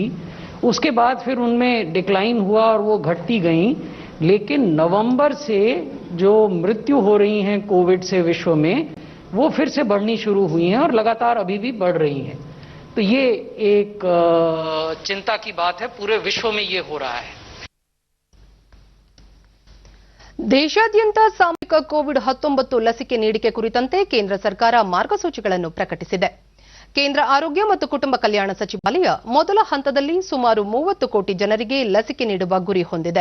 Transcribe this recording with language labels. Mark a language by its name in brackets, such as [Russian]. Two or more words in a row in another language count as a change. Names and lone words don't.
[Hindi] उसके बाद फिर उनमें डिक्लाइन हुआ और वो घटती गई. लेकिन नवंबर से जो मृत्यु हो रही हैं कोविड से विश्व में, वो फिर से बढ़नी शुरू हुई हैं और लगातार अभी भी बढ़ रही हैं. तो ये एक चिंता की बात है, पूरे विश्व में ये हो रहा है. [Kannada] ದೇಶಾದ್ಯಂತ ಸಾಮೂಹಿಕ ಕೋವಿಡ್-19 ಲಸಿಕೆ ನೀಡಿಕೆ ಕುರಿತಂತೆ ಕೇಂದ್ರ ಸರ್ಕಾರ ಮಾರ್ಗಸೂಚಿಗಳನ್ನು ಪ್ರಕಟಿಸಿದೆ. ಕೇಂದ್ರ ಆರೋಗ್ಯ ಮತ್ತು ಕುಟುಂಬ ಕಲ್ಯಾಣ ಸಚಿವಾಲಯ ಮೊದಲ ಹಂತದಲ್ಲಿ ಸುಮಾರು 30 ಕೋಟಿ ಜನರಿಗೆ ಲಸಿಕೆ ನೀಡುವ ಗುರಿ ಹೊಂದಿದೆ.